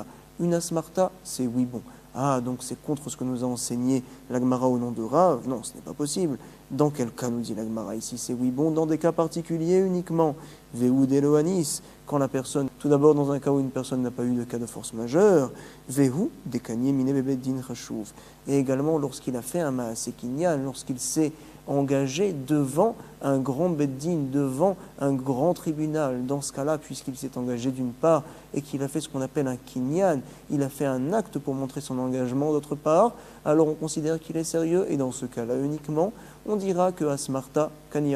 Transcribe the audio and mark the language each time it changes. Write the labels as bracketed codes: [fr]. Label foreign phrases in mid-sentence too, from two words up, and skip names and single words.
[fr] Une asmarta, c'est oui bon. Ah, donc c'est contre ce que nous a enseigné la Gemara au nom de Rav. Non, ce n'est pas possible. Dans quel cas nous dit la Gemara ici? C'est oui bon dans des cas particuliers uniquement. [arc] והוא דלא אניס, [fr] quand la personne, tout d'abord dans un cas où une personne n'a pas eu de cas de force majeure. [arc] והוא דקני מיניה בבית דין חשוב. [fr] Et également lorsqu'il a fait un [he] מעשה קנין, [fr] lorsqu'il s'est engagé devant un grand beddin, devant un grand tribunal. Dans ce cas-là, puisqu'il s'est engagé d'une part et qu'il a fait ce qu'on appelle un kinyan, il a fait un acte pour montrer son engagement d'autre part, alors on considère qu'il est sérieux et dans ce cas-là uniquement, on dira que [arc] אסמכתא קניא.